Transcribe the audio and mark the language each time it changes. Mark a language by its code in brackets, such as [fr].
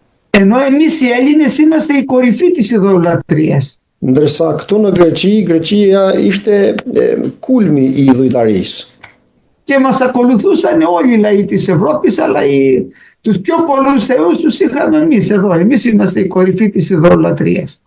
[el] Ενώ εμείς οι Έλληνες είμαστε η κορυφή της ειδωλολατρίας. [sq] Ndërsa këtu në Greqi, Greqia ishte kulmi i idhujtarisë. [el] Και μας ακολουθούσαν όλοι οι λαοί της Ευρώπης, αλλά τους πιο πολλούς θεούς τους είχαμε εμείς εδώ. Εμείς είμαστε η κορυφή της ειδωλολατρίας.